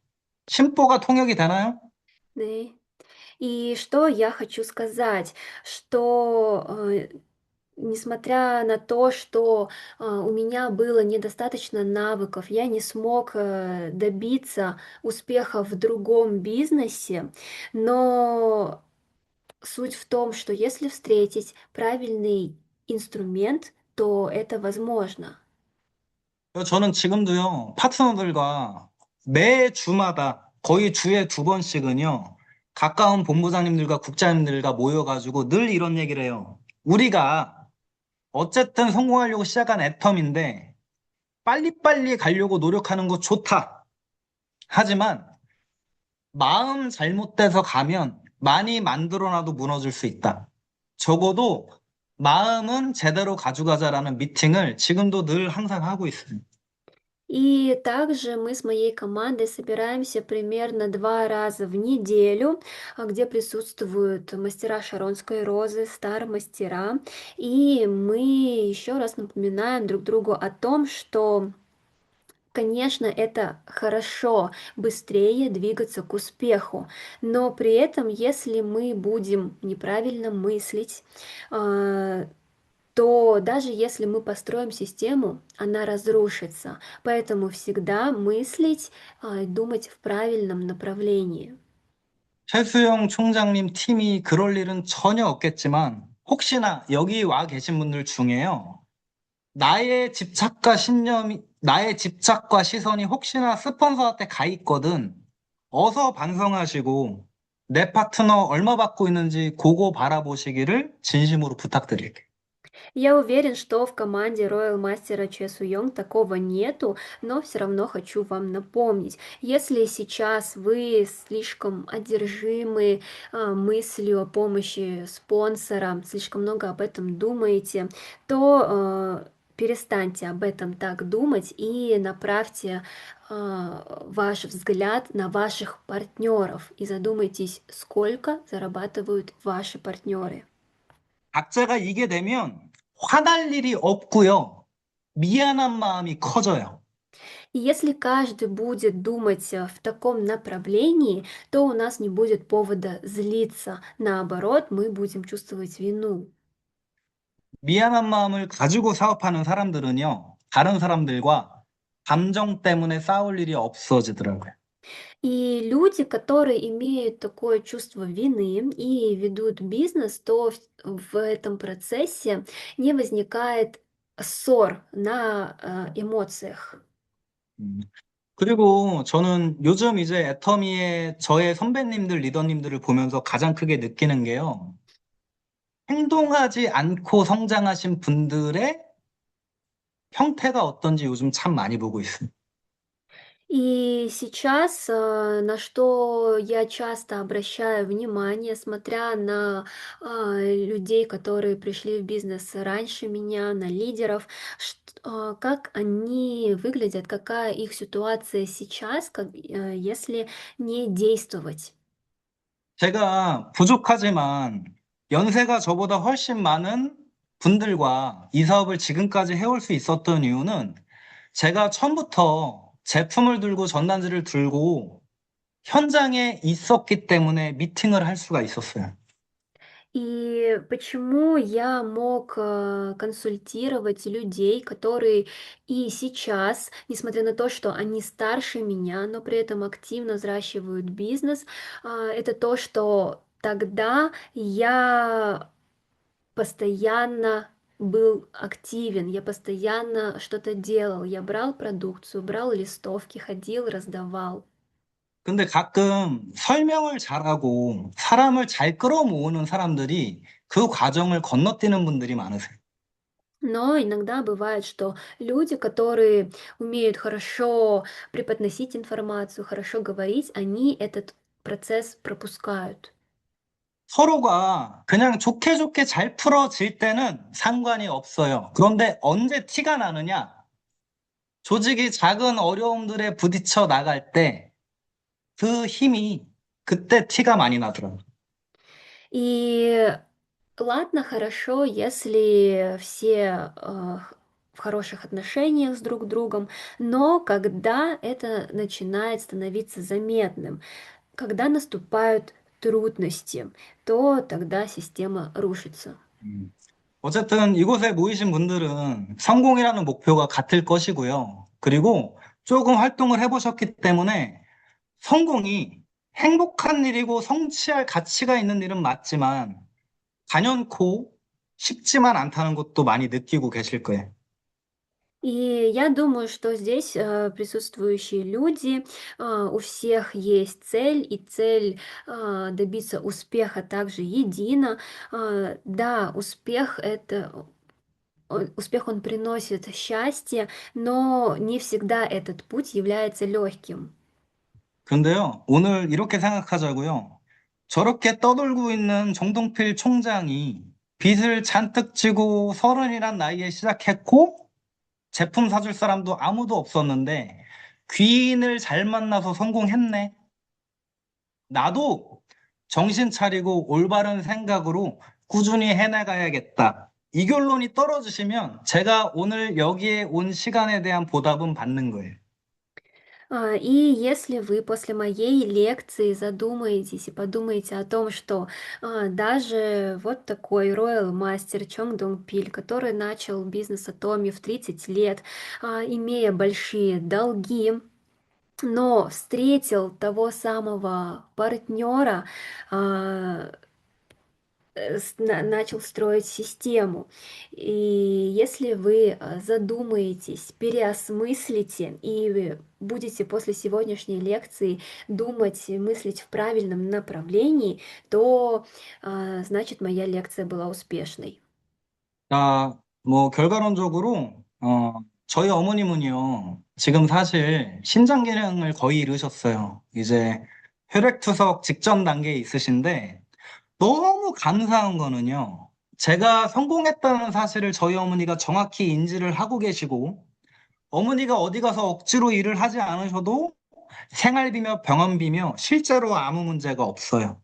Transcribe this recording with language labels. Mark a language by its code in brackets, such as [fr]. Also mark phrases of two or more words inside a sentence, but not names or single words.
[ko] 심보가 통역이 되나요? [ru] Да. И что я хочу сказать, что несмотря на то, что у меня было недостаточно навыков, я не смог добиться успеха в другом бизнесе, но суть в том, что если встретить правильный инструмент, то это возможно. [ko] 저는 지금도요, 파트너들과 매 주마다 거의 주에 2번씩은요, 가까운 본부장님들과 국장님들과 모여가지고 늘 이런 얘기를 해요. 우리가 어쨌든 성공하려고 시작한 애텀인데, 빨리빨리 가려고 노력하는 거 좋다. 하지만, 마음 잘못돼서 가면 많이 만들어놔도 무너질 수 있다. 적어도 마음은 제대로 가져가자라는 미팅을 지금도 늘 항상 하고 있습니다. [ru] И также мы с моей командой собираемся примерно 2 раза в неделю, где присутствуют мастера Шаронской розы, стар-мастера. И мы еще раз напоминаем друг другу о том, что, конечно, это хорошо быстрее двигаться к успеху, но при этом, если мы будем неправильно мыслить, то даже если мы построим систему, она разрушится. Поэтому всегда мыслить, думать в правильном направлении. [ko] 최수영 총장님 팀이 그럴 일은 전혀 없겠지만, 혹시나 여기 와 계신 분들 중에요, 나의 집착과 시선이 혹시나 스폰서한테 가 있거든, 어서 반성하시고, 내 파트너 얼마 받고 있는지 그거 바라보시기를 진심으로 부탁드릴게요. [ru] Я уверен, что в команде Royal мастера Че Суёнг такого нету, но все равно хочу вам напомнить, если сейчас вы слишком одержимы мыслью о помощи спонсора, слишком много об этом думаете, то перестаньте об этом так думать и направьте ваш взгляд на ваших партнеров и задумайтесь, сколько зарабатывают ваши партнеры. [ko] 각자가 이게 되면 화날 일이 없고요. 미안한 마음이 커져요. [ru] И если каждый будет думать в таком направлении, то у нас не будет повода злиться. Наоборот, мы будем чувствовать вину. [ko] 미안한 마음을 가지고 사업하는 사람들은요, 다른 사람들과 감정 때문에 싸울 일이 없어지더라고요. [ru] И люди, которые имеют такое чувство вины и ведут бизнес, то в этом процессе не возникает ссор на эмоциях. 음. [ko] 그리고 저는 요즘 이제 애터미의 저의 선배님들, 리더님들을 보면서 가장 크게 느끼는 게요. 행동하지 않고 성장하신 분들의 형태가 어떤지 요즘 참 많이 보고 있습니다. [ru] И сейчас, на что я часто обращаю внимание, смотря на людей, которые пришли в бизнес раньше меня, на лидеров, как они выглядят, какая их ситуация сейчас, если не действовать. [ko] 제가 부족하지만 연세가 저보다 훨씬 많은 분들과 이 사업을 지금까지 해올 수 있었던 이유는 제가 처음부터 제품을 들고 전단지를 들고 현장에 있었기 때문에 미팅을 할 수가 있었어요. [ru] И почему я мог консультировать людей, которые и сейчас, несмотря на то, что они старше меня, но при этом активно взращивают бизнес, это то, что тогда я постоянно был активен, я постоянно что-то делал, я брал продукцию, брал листовки, ходил, раздавал. [ko] 근데 가끔 설명을 잘하고 사람을 잘 끌어모으는 사람들이 그 과정을 건너뛰는 분들이 많으세요. [ru] Но иногда бывает, что люди, которые умеют хорошо преподносить информацию, хорошо говорить, они этот процесс пропускают. [ko] 서로가 그냥 좋게 좋게 잘 풀어질 때는 상관이 없어요. 그런데 언제 티가 나느냐? 조직이 작은 어려움들에 부딪혀 나갈 때 그 힘이 그때 티가 많이 나더라고요. [ru] И ладно, хорошо, если все в хороших отношениях с друг другом, но когда это начинает становиться заметным, когда наступают трудности, то тогда система рушится. 음. [ko] 어쨌든 이곳에 모이신 분들은 성공이라는 목표가 같을 것이고요. 그리고 조금 활동을 해보셨기 때문에 성공이 행복한 일이고 성취할 가치가 있는 일은 맞지만 단연코 쉽지만 않다는 것도 많이 느끼고 계실 거예요. [ru] И я думаю, что здесь присутствующие люди, у всех есть цель, и цель добиться успеха также едина. Да, успех он приносит счастье, но не всегда этот путь является легким. [ko] 그런데요, 오늘 이렇게 생각하자고요. 저렇게 떠돌고 있는 정동필 총장이 빚을 잔뜩 지고 서른이란 나이에 시작했고 제품 사줄 사람도 아무도 없었는데 귀인을 잘 만나서 성공했네. 나도 정신 차리고 올바른 생각으로 꾸준히 해나가야겠다. 이 결론이 떨어지시면 제가 오늘 여기에 온 시간에 대한 보답은 받는 거예요. [ru] И если вы после моей лекции задумаетесь и подумаете о том, что даже вот такой Royal мастер Чонг Донг Пиль, который начал бизнес Atomy в 30 лет, имея большие долги, но встретил того самого партнера, начал строить систему. И если вы задумаетесь, переосмыслите и будете после сегодняшней лекции думать, мыслить в правильном направлении, то значит моя лекция была успешной. [ko] 결과론적으로, 저희 어머님은요, 지금 사실 신장 기능을 거의 잃으셨어요. 이제 혈액투석 직전 단계에 있으신데, 너무 감사한 거는요, 제가 성공했다는 사실을 저희 어머니가 정확히 인지를 하고 계시고, 어머니가 어디 가서 억지로 일을 하지 않으셔도 생활비며 병원비며 실제로 아무 문제가 없어요.